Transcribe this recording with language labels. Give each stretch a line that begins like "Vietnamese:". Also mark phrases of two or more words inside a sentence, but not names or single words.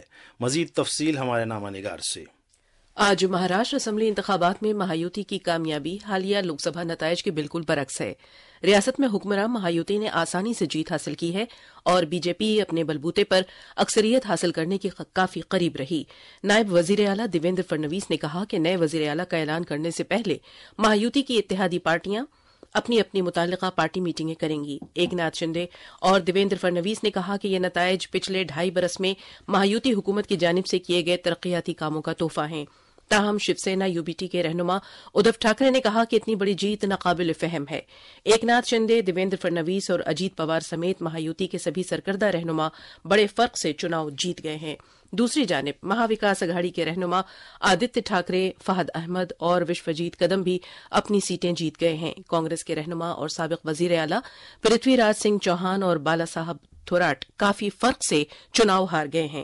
Urdu: مزید تفصیل ہمارے نامہ نگار سے۔ آج مہاراشٹر اسمبلی انتخابات میں مہایوتی کی کامیابی حالیہ لوک سبھا نتائج کے بالکل برعکس ہے۔ ریاست میں حکمراں مہایوتی نے آسانی سے جیت حاصل کی ہے اور بی جے پی اپنے بلبوتے پر اکثریت حاصل کرنے کی کافی قریب رہی۔ نائب وزیر اعلیٰ دیویندر فڑنویس نے کہا کہ نئے وزیر اعلیٰ کا اعلان کرنے سے پہلے مہایوتی کی اتحادی پارٹیاں اپنی اپنی متعلقہ پارٹی میٹنگیں کریں گی۔ ایک ناتھ شنڈے اور دیویندر فڑنویس نے کہا کہ یہ نتائج پچھلے 2.5 برس میں مہایوتی حکومت کی جانب سے کیے گئے ترقیاتی کاموں کا تحفہ ہیں۔ تاہم شیو سینا یو بی ٹی کے رہنما ادھو ٹھاکرے نے کہا کہ اتنی بڑی جیت ناقابل فہم ہے۔ ایک ناتھ شنڈے، دیویندر فڑنویس اور اجیت پوار سمیت مہایوتی کے سبھی سرکردہ رہنما بڑے فرق سے چناؤ جیت گئے ہیں۔ دوسری جانب مہا وکاس اگھاڑی کے رہنما آدتیہ ٹھاکرے، فہد احمد اور وشوجیت قدم بھی اپنی سیٹیں جیت گئے ہیں۔ کانگریس کے رہنما اور سابق وزیر اعلیٰ پرتھوی راج سنگھ چوہان اور بالا صاحب تھوراٹ کافی فرق سے چناؤ ہار گئے ہیں۔